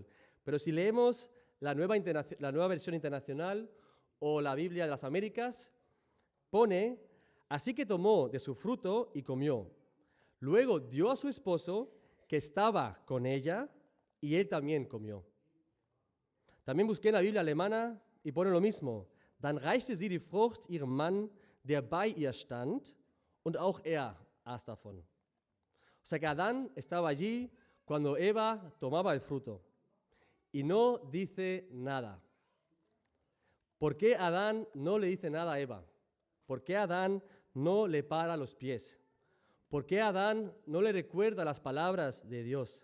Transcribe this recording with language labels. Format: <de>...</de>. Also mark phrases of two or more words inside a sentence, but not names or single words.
<es>Pero si leemos la nueva versión internacional o la Biblia de las Américas, pone, así que tomó de su fruto y comió. Luego dio a su esposo, que estaba con ella, y él también comió. También busqué en la Biblia alemana y pone lo mismo.</es> <de>Dann reichte sie die Frucht ihrem Mann, der bei ihr stand, und auch er aß davon.</de> <es>O sea que Adán estaba allí cuando Eva tomaba el fruto. Y no dice nada. ¿Por qué Adán no le dice nada a Eva? ¿Por qué Adán no le para los pies? ¿Por qué Adán no le recuerda las palabras de Dios?</es>